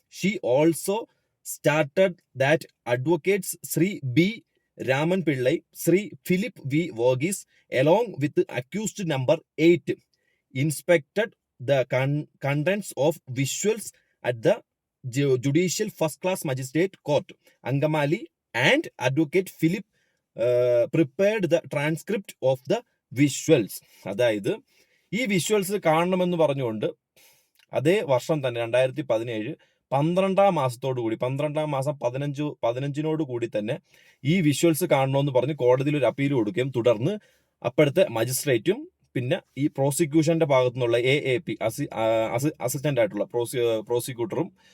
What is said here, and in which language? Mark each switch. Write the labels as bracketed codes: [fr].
[en] She also started that advocates Shri B. Raman Pillai, Shri Philip V. Varghese along with accused number 8 inspected the contents of visuals at the Judicial First Class Magistrate Court, Angamali, and Advocate Philip prepared the transcript of the visuals. [ml] അതായത് ഈ visuals കാണണമെന്ന് പറഞ്ഞുകൊണ്ട് അതേ വർഷം തന്നെ 2017 12 മാസത്തോടുകൂടി 12 മാസം 15 കൂടി തന്നെ ഈ വിഷ്വൽസ് കാണണമെന്ന് പറഞ്ഞ് കോടതിയിൽ ഒരു അപ്പീൽ കൊടുക്കുകയും തുടർന്ന് അപ്പോഴത്തെ മജിസ്ട്രേറ്റും പിന്നെ ഈ പ്രോസിക്യൂഷന്റെ ഭാഗത്തു നിന്നുള്ള AAP അസിസ്റ്റന്റ് ആയിട്ടുള്ള പ്രോസിക്യൂട്ടറും